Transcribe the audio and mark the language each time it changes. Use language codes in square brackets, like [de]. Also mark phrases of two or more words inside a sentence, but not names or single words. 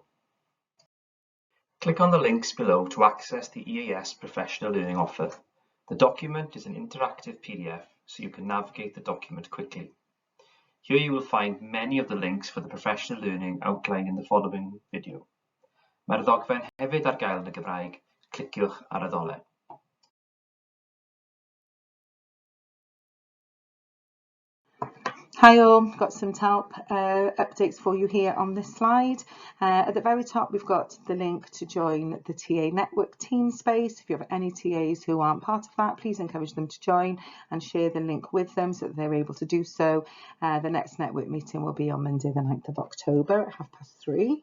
[en] Click on the links below to access the EAS Professional Learning offer. The document is an interactive PDF, so you can navigate the document quickly. Here you will find many of the links for the professional learning outlined in the following video. [cy] Mae'r ddogfen hefyd ar gael yn y Gymraeg, cliciwch ar y ddolen. [en] Hi all, got some help updates for you here on this slide. At the very top we've got the link to join the TA network team space. If you have any TAs who aren't part of that, please encourage them to join and share the link with them so that they're able to do so. The next network meeting will be on Monday the 9th of October at 3:30.